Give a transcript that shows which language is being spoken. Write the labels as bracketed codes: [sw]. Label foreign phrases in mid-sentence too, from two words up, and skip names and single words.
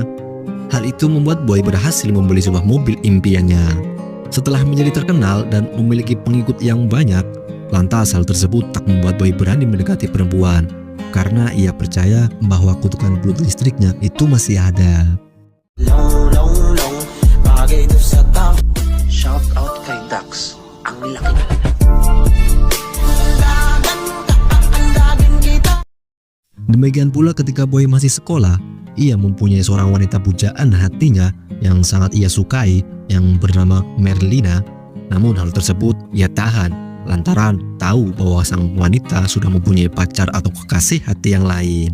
[id] Hal itu membuat Boy berhasil membeli sebuah mobil impiannya. Setelah menjadi terkenal dan memiliki pengikut yang banyak, lantas hal tersebut tak membuat Boy berani mendekati perempuan karena ia percaya bahwa kutukan belut listriknya itu masih ada. [en] Shout out [tl] kay Dax. Ang laki. [id] Demikian pula ketika Boy masih sekolah, ia mempunyai seorang wanita pujaan hatinya yang sangat ia sukai yang bernama Merlina. Namun hal tersebut ia tahan lantaran tahu bahwa sang wanita sudah mempunyai pacar atau kekasih hati yang lain.